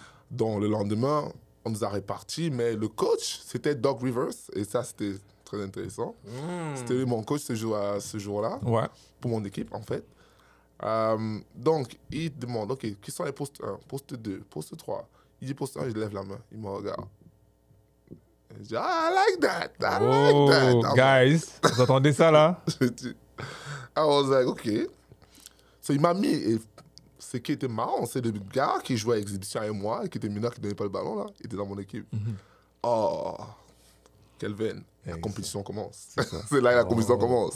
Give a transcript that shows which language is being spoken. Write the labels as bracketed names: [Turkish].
[French] Donc, le lendemain, on nous a répartis, mais le coach, c'était Doc Rivers, et ça, c'était très intéressant. C'était lui, mon coach, ce jour-là, pour mon équipe, en fait. Donc, il demande, OK, qui sont les postes 1, poste 2, poste 3? Il dit poste 1, je lève la main, il me regarde. Je dis, [English] I like that, I like that. [French] Guys, vous entendez ça, là? [English] I was like, OK. [French] So, il m'a mis, et ce qui était marrant, c'est le gars qui jouait à exhibition avec moi, et qui était mineur, qui ne donnait pas le ballon, là, il était dans mon équipe. Oh, Kelvin, la compétition commence. C'est là que la compétition commence.